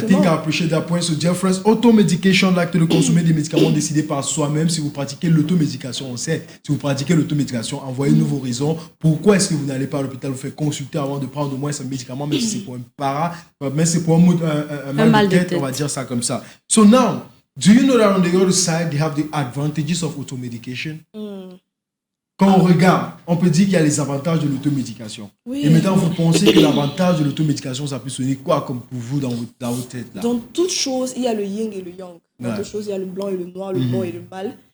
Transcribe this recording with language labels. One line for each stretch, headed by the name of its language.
English: I think I appreciate that point. So, dear friends, automedication,
French: l'acte de consommer des médicaments décidés par soi-même. Si vous pratiquez l'automédication, on sait, si vous pratiquez l'automédication, envoyez-nous vos raisons. Pourquoi est-ce que vous n'allez pas à l'hôpital vous faire consulter avant de prendre au moins ce médicament, même si c'est pour un para, même si c'est pour un mal de tête, on va dire ça comme ça.
English: So now, do you know that on the other side, they have the advantages of automedication?
French: Quand on regarde, on peut dire qu'il y a les avantages de l'automédication. Oui. Et maintenant, vous pensez que l'avantage de l'automédication, ça peut sonner quoi comme pour vous dans votre tête là? Dans toute chose, il y a le yin et le yang. Dans toute chose, il y a le blanc et le noir, le bon et le mal.